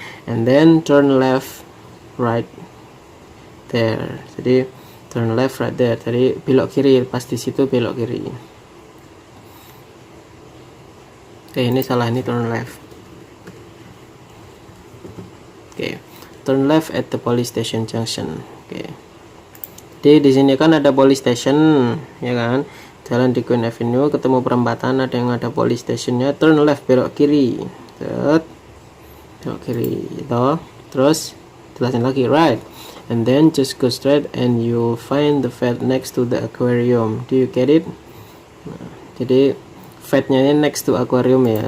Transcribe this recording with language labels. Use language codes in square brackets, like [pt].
[en] And then turn left, right there. [id] Jadi [en] turn left, right there. [id] Jadi belok kiri, pas di situ belok kiri. Oke, ini salah, ini [en] turn left. Oke, turn left at the police station junction. [id] Oke. Jadi di sini kan ada police station, ya kan? Jalan di Queen Avenue, ketemu perempatan, ada yang ada police stationnya, [en] turn left, [id] belok kiri. Belok kiri, gitu. Terus jelasin lagi, [en] right, and then just go straight and you'll find the vet next to the aquarium. Do you get it? [id] Nah, jadi vetnya ini [en] next to aquarium [id] ya.